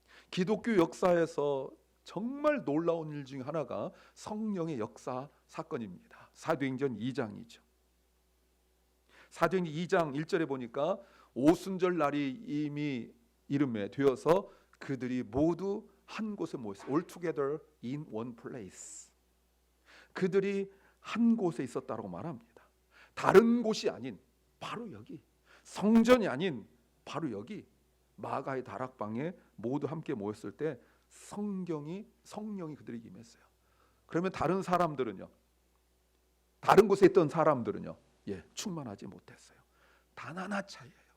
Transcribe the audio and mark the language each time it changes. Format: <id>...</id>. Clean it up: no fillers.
<ko>기독교 역사에서 정말 놀라운 일 중에 하나가 성령의 역사 사건입니다. 사도행전 2장이죠. 사도행전 2장 1절에 보니까 오순절 날이 이미 이름에 되어서 그들이 모두 한 곳에 모였어요.</ko> <en>All together in one place.</en> <ko>그들이 한 곳에 있었다고 말합니다. 다른 곳이 아닌 바로 여기, 성전이 아닌 바로 여기 마가의 다락방에 모두 함께 모였을 때 성령이 그들에게 임했어요. 그러면 다른 사람들은요, 다른 곳에 있던 사람들은요, 충만하지 못했어요. 단 하나 차이예요.</ko>